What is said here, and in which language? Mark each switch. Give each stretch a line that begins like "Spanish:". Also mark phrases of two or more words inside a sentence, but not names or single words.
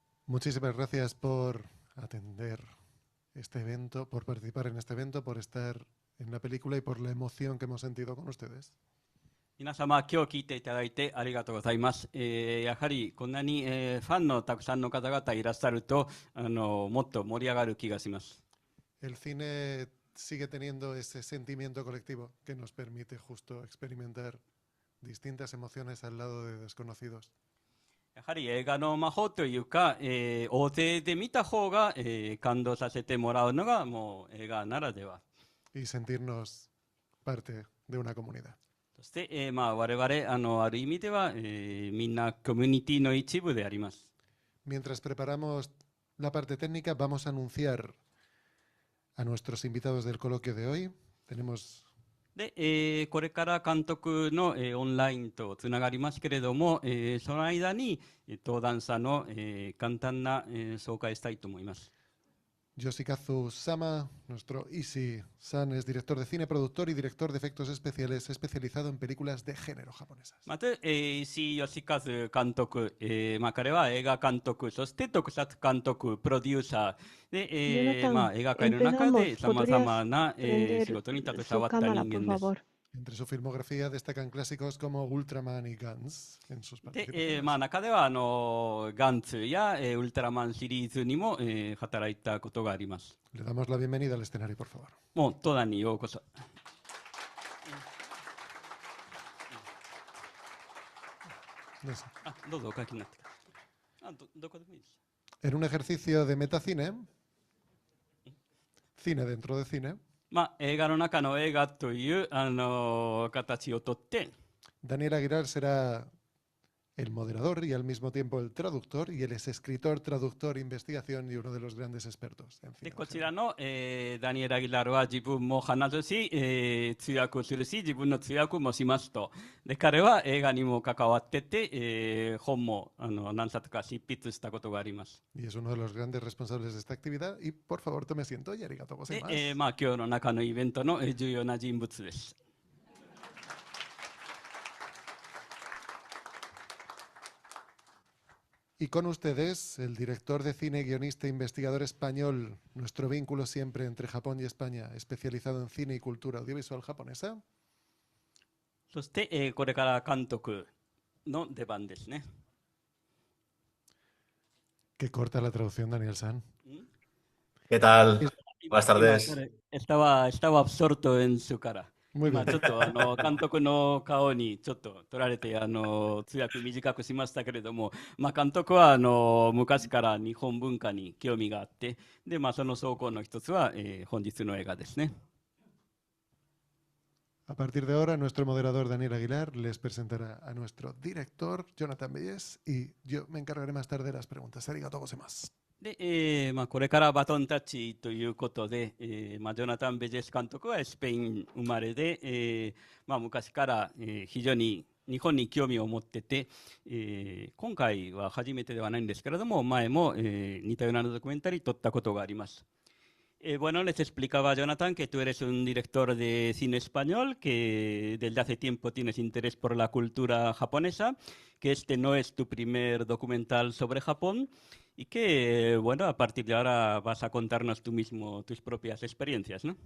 Spanish: Muchísimas gracias por atender este evento, por participar en este evento, por estar en la película y por la emoción que hemos sentido con ustedes.
Japanese: 皆様、今日聞いていただいてありがとうございます。やはりこんなに、ファンのたくさんの方々いらっしゃると、もっと盛り上がる気がします。
Spanish: El cine sigue teniendo ese sentimiento colectivo que nos permite justo experimentar distintas emociones al lado de desconocidos.
Japanese: やはり映画の魔法というか、大勢で見た方が、感動させてもらうのがもう映画ならでは。
Spanish: Y sentirnos parte de una comunidad.
Japanese: そして、我々ある意味では、みんなコミュニティの一部であります。
Spanish: Mientras preparamos la parte técnica, vamos a anunciar a nuestros invitados del coloquio de hoy. Tenemos
Japanese: で、これから監督の、オンラインとつながりますけれども、その間に登壇者の、簡単な、紹介したいと思います。
Spanish: Yoshikazu Sama, nuestro Isi-san, es director de cine, productor y director de efectos especiales especializado en películas de género japonesas.
Japanese: まず、石井義和監督、彼は映画監督、そして特撮監督、プロデューサーで、
Spanish: Jonathan,
Japanese: 映画界の中で
Spanish: empezamos.
Japanese: さまざま
Spanish: ¿Podrías
Japanese: な、仕
Spanish: prender
Japanese: 事に携
Spanish: su
Japanese: わった
Spanish: cámara,
Japanese: 人
Spanish: por
Japanese: 間です。
Spanish: favor? Entre su filmografía destacan clásicos como Ultraman y Guns en sus
Japanese: で、
Spanish: participaciones.
Japanese: 中ではガンツや、ウルトラマンシリーズにも、働いたことがあります。
Spanish: Le damos la bienvenida al escenario, por favor.
Japanese: もう登壇にようこそ。どうぞお書きになってください。どこでもいいです。
Spanish: En un ejercicio de metacine, cine dentro de cine,
Japanese: 映画の中の映画という、形をとって、
Spanish: Daniel Aguilar será el moderador y al mismo tiempo el traductor, y él es escritor, traductor, investigación y uno de los grandes expertos en
Japanese: で
Spanish: cine.
Japanese: こちらの、ダニエル・アギラルは自分も話すし、通訳をするし、自分の通訳もしますと。で彼は映画にも関わってて、本も何冊か執筆したことがあります。
Spanish: Y es uno de los grandes responsables de esta actividad. Y por favor, tome asiento y arigato
Japanese: で、 gozaimasu. 今日の中のイベントの重要な人物です。
Spanish: Y con ustedes, el director de cine, guionista e investigador español, nuestro vínculo siempre entre Japón y España, especializado en cine y cultura audiovisual japonesa.
Japanese: そして、これから監督の出番ですね。
Spanish: Qué corta la traducción, Daniel-san. ¿Qué tal?
Japanese: 今
Spanish: Buenas tardes. 彼estaba absorto en su cara. Muy
Japanese: 今
Spanish: bien.
Japanese: ちょっと監督の顔にちょっと取られて通訳短くしましたけれども、監督は昔から日本文化に興味があって、でその走行の一つは、本日の映画ですね。
Spanish: A partir de ahora, nuestro moderador Daniel Aguilar les presentará a nuestro director Jonathan Belles y yo me encargaré más tarde de las preguntas.
Japanese: ありがとうございます. で、これからバトンタッチということで、ジョナタン・ベジェス監督はスペイン生まれで、昔から、非常に日本に興味を持ってて、今回は初めてではないんですけれども、前も、似たようなドキュメンタリー撮ったことがあります。
Spanish: Bueno, les explicaba a Jonathan que tú eres un director de cine español, que desde hace tiempo tienes interés por la cultura japonesa, que este no es tu primer documental sobre Japón y que, bueno, a partir de ahora vas a contarnos tú mismo tus propias experiencias, ¿no?